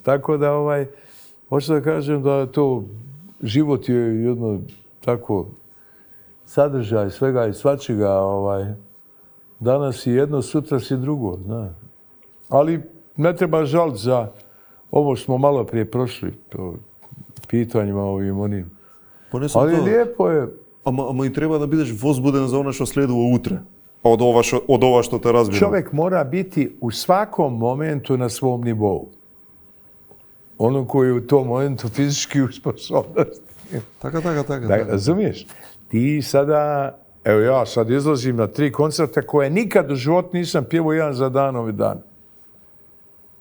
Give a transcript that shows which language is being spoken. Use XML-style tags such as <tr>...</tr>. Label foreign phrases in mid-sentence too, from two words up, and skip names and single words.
<sr>Tako da hoću da kažem da to život je jedno tako sadržaj svega i svačega. Danas si jedno, sutra si drugo. Znaš. Ali ne treba žaliti za ovo što smo malo prije prošli. To pitanjima ovim onim. Ali lijepo je.</sr> <mk>Ама и treba da бидеш возбуден за она што следува утре. Од ова што те разбирам.</mk> <sr>Čovjek mora biti u svakom momentu na svom nivou. Ono koji je u tom momentu fizički usposobnosti.</sr> <mk>Така.</mk> <sr>Razumiješ? Ti sada, evo ja sad izlazim na 3 koncerta koje nikad u životu nisam pjevao jedan za dan ove dana.</sr>